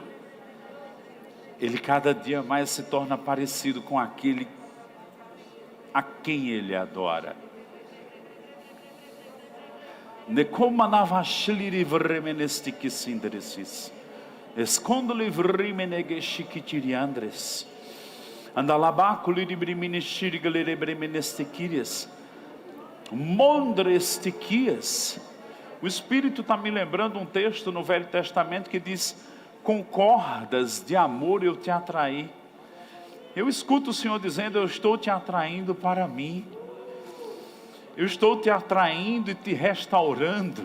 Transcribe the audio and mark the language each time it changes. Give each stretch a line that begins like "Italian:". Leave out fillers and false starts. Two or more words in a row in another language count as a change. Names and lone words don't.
Portuguese: Ele cada dia mais se torna parecido com aquele a quem ele adora. Escondo-lhe vremenegeshikichiriandres. Andalabaculi de briminishirigale bremenestequirias. Mondrestiquias. O Espírito está me lembrando um texto no Velho Testamento que diz: com cordas de amor eu te atraí. Eu escuto o Senhor dizendo: eu estou te atraindo para mim. Eu estou te atraindo e te restaurando.